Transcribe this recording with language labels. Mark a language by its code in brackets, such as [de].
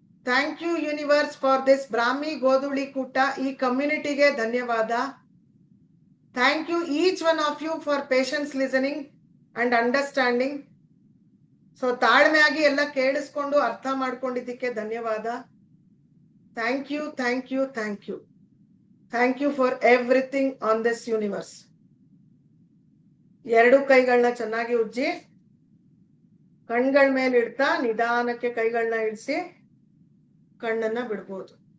[en] Thank you universe for this [kn] ಬ್ರಾಹ್ಮಿ ಗೋಧುಳಿ ಕೂಟ ಈ ಕಮ್ಯುನಿಟಿಗೆ ಧನ್ಯವಾದ. [en] Thank you each one of you for patience listening and understanding. [kn] So ತಾಳ್ಮೆಯಾಗಿ ಎಲ್ಲ ಕೇಳಿಸ್ಕೊಂಡು ಅರ್ಥ ಮಾಡ್ಕೊಂಡಿದ್ದಕ್ಕೆ ಧನ್ಯವಾದ. [en] Thank you thank you thank you thank you for everything on this universe. [kn] ಎರಡು ಕೈಗಳನ್ನ ಚೆನ್ನಾಗಿ ಉಜ್ಜಿ ಕಣ್ಗಳ ಮೇಲೆ ಇಡ್ತಾ ನಿಧಾನಕ್ಕೆ ಕೈಗಳನ್ನ ಇಳಿಸಿ ಕಣ್ಣನ್ನ ಬಿಡ್ಬೋದು.